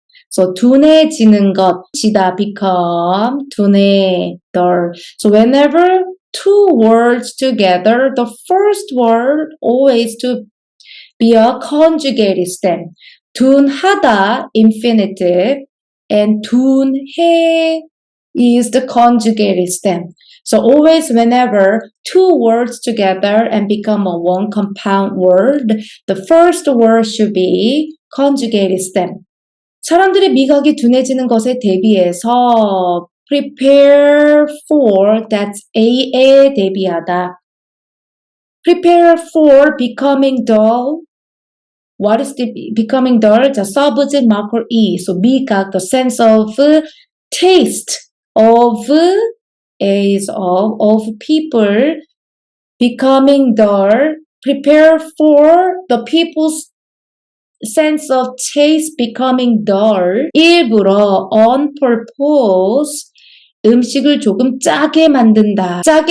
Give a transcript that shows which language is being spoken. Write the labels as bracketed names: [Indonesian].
[English] So [Korean] 둔해지는 것, [English] 지다 become 둔해, dull. So whenever two words together, the first word always to be a conjugated stem. 둔하다 infinitive and 둔해 is the conjugated stem. So always whenever two words together and become a one compound word, the first word should be conjugated stem. [Korean] 사람들의 미각이 둔해지는 것에 대비해서 [English] prepare for, that's [Korean] A에 대비하다. [English] prepare for becoming dull. What is the becoming dull? 자, subject marker E. So 미각, the sense of taste of is of people becoming dull. Prepare for the people's sense of taste becoming dull. [Korean] 일부러 [English] on purpose [Korean] 음식을 조금 짜게 만든다.